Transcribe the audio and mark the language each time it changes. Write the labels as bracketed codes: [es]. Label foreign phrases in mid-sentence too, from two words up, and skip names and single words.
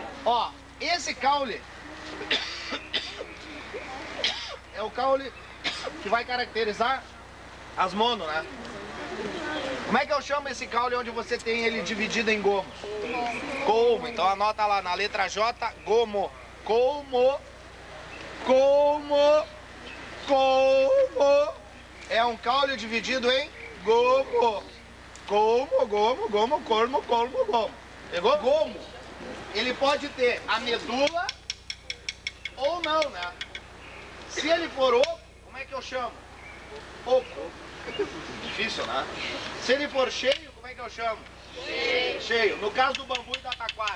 [pt] Ó, esse caule é o caule que vai caracterizar as mono, né? Como é que eu chamo esse caule onde você tem ele dividido em gomos? Colmo. Então anota lá na letra J, gomo. Colmo. Colmo. Colmo. É um caule dividido em gomo. Gomo, gomo, gomo, colmo, colmo, gomo. Pegou? Gomo. Ele pode ter a medula ou não, né? Se ele for oco, como é que eu chamo? Oco. Difícil, né? Se ele for cheio, como é que eu chamo? Cheio. Cheio. No caso do bambu e da taquara.